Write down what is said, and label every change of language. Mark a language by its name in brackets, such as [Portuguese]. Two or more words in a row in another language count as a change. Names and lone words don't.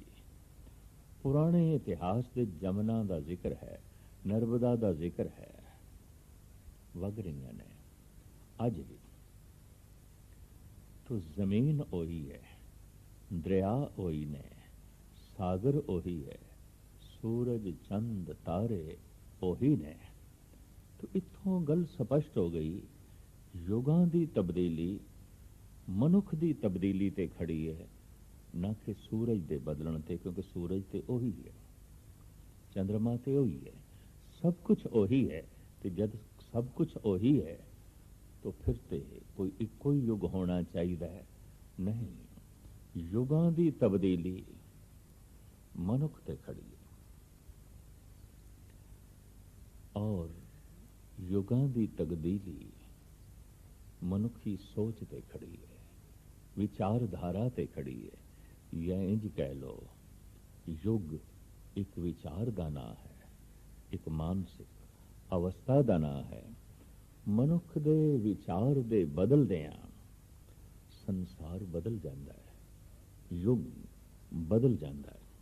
[Punjabi] ਪੁਰਾਣੇ ਇਤਿਹਾਸ ਵਿੱਚ ਜਮਨਾ ਦਾ ਜ਼ਿਕਰ ਹੈ, ਨਰਮਦਾ ਦਾ ਜ਼ਿਕਰ ਹੈ, ਵਗ ਰਹੀਆਂ ਨੇ ਅੱਜ ਵੀ। तो ਜ਼ਮੀਨ ਉਹੀ ਹੈ, ਦਰਿਆ ਉਹੀ ਨੇ, ਸਾਗਰ ਉਹੀ ਹੈ, ਸੂਰਜ ਚੰਦ ਤਾਰੇ ਉਹੀ ਨੇ। तो ਇੱਥੋਂ ਗੱਲ ਸਪਸ਼ਟ ਹੋ ਗਈ, ਯੁਗਾਂ ਦੀ ਤਬਦੀਲੀ ਮਨੁੱਖ ਦੀ ਤਬਦੀਲੀ ਤੇ ਖੜੀ ਹੈ, ਨਾ ਕਿ ਸੂਰਜ ਦੇ ਬਦਲਣ ਤੇ, ਕਿਉਂਕਿ ਸੂਰਜ ਤੇ ਓਹੀ ਹੈ, ਚੰਦ੍ਰਮਾ ਤੇ ਓਹੀ ਹੈ, ਸਭ ਕੁਛ ਓਹੀ ਹੈ। ਤੇ ਜਬ ਸਭ ਕੁਛ ਓਹੀ ਹੈ ਤੋ ਫਿਰ ਤੇ ਕੋਈ ਇੱਕੋ ਹੀ ਯੁਗ ਹੋਣਾ ਚਾਹੀਦਾ ਹੈ? ਨਹੀਂ, ਯੁਗਾਂ ਦੀ ਤਬਦੀਲੀ ਮਨੁੱਖ ਤੇ ਖੜੀ ਹੈ ਔਰ ਯੁਗਾਂ ਦੀ ਤਬਦੀਲੀ ਮਨੁੱਖੀ ਸੋਚ ਤੇ ਖੜੀ ਹੈ, ਵਿਚਾਰਧਾਰਾ ਤੇ ਖੜੀ ਹੈ। ਯਾ ਇੰਜ ਕਹਿ ਲੋ, [Hindi] युग एक विचार का ना है, एक मानसिक अवस्था का ना है। [Punjabi] ਮਨੁੱਖ ਦੇ ਵਿਚਾਰ ਦੇ ਬਦਲਦਿਆਂ ਸੰਸਾਰ ਬਦਲ ਜਾਤਾ ਹੈ, ਯੁਗ ਬਦਲ ਜਾਤਾ ਹੈ।